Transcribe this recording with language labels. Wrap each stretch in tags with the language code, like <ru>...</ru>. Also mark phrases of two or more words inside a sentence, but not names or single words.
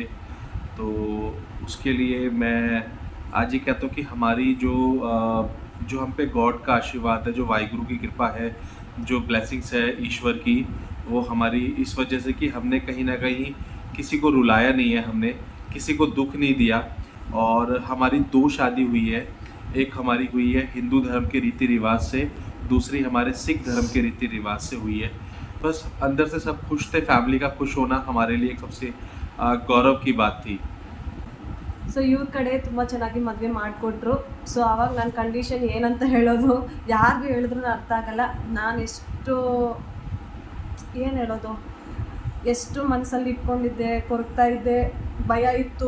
<hi>तो उसके लिए मैं आज ये कहता हूँ कि हमारी जो हम पे गॉड का आशीर्वाद है, जो वाहिगुरु की कृपा है, जो ब्लेसिंग्स है ईश्वर की, वो हमारी इस वजह से कि हमने कहीं ना कहीं किसी को रुलाया नहीं है, हमने किसी को दुख नहीं दिया। और हमारी 2 शादी हुई है, एक हमारी हुई है हिंदू धर्म के रीति रिवाज से, दूसरी हमारे सिख धर्म के रीति रिवाज से हुई है। बस अंदर से सब खुश थे, फैमिली का खुश होना हमारे लिए एक सबसे गौरव की बात थी।</hi> <kn>ಸೊ ಇವ್ರ ಕಡೆ ತುಂಬ ಚೆನ್ನಾಗಿ ಮದುವೆ ಮಾಡಿಕೊಟ್ರು. ಸೊ ಆವಾಗ ನನ್ನ ಕಂಡೀಷನ್ ಏನಂತ ಹೇಳೋದು, ಯಾರಿಗೂ ಹೇಳಿದ್ರು ಅರ್ಥ ಆಗಲ್ಲ. ನಾನು ಏನು ಹೇಳೋದು, ಎಷ್ಟು ಮನಸ್ಸಲ್ಲಿ ಇಟ್ಕೊಂಡಿದ್ದೆ, ಕೊರಗ್ತಾ ಇದ್ದೆ, ಭಯ ಇತ್ತು.</kn>